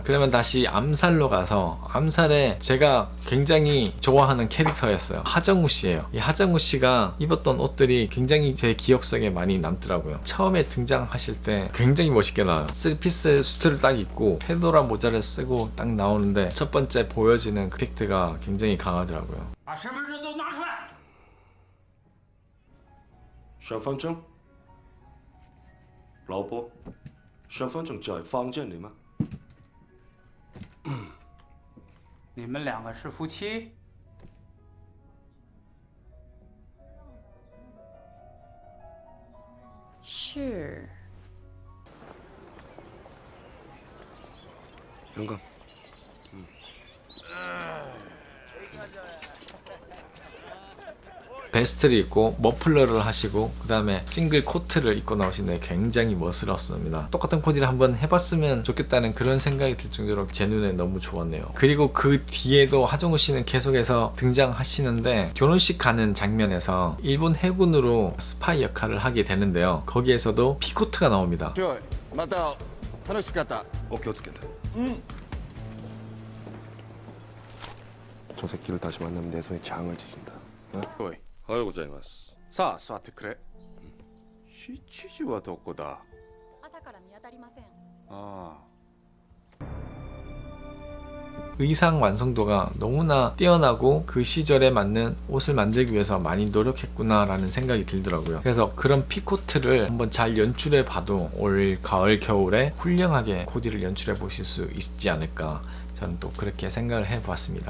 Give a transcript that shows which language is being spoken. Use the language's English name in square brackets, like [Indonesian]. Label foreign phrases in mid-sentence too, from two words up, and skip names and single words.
[Korean] 그러면 다시 암살로 가서 암살에 제가 굉장히 좋아하는 캐릭터였어요. 하정우 씨예요. 이 하정우 씨가 입었던 옷들이 굉장히 제 기억 속에 많이 남더라고요. 처음에 등장하실 때 굉장히 멋있게 나와요. 3피스 수트를 딱 입고 페도라 모자를 쓰고 딱 나오는데 첫 번째 보여지는 그 팩트가 굉장히 강하더라고요. [Chinese] 把身份证都拿出来！身份证，老婆，身份证在房间里吗？你们两个是夫妻？是。 [Korean] 영감. 베스트를 입고 머플러를 하시고 그 다음에 싱글 코트를 입고 나오시는데 굉장히 멋스럽습니다. 똑같은 코디를 한번 해봤으면 좋겠다는 그런 생각이 들 정도로 제 눈에 너무 좋았네요. 그리고 그 뒤에도 하정우 씨는 계속해서 등장하시는데 결혼식 가는 장면에서 일본 해군으로 스파이 역할을 하게 되는데요. 거기에서도 피코트가 나옵니다. [Japanese] また楽しかった。お気をつけて。 [Korean] 저 새끼를 다시 만나면 내 손에 장을 지진다. 어? [Japanese] おい、おはようございます。さあ座ってくれ。七時はどこだ。朝から見当たりません。ああ。 [Korean] 의상 완성도가 너무나 뛰어나고 그 시절에 맞는 옷을 만들기 위해서 많이 노력했구나라는 생각이 들더라고요. 그래서 그런 피코트를 한번 잘 연출해 봐도 올 가을 겨울에 훌륭하게 코디를 연출해 보실 수 있지 않을까, 저는 또 그렇게 생각을 해보았습니다.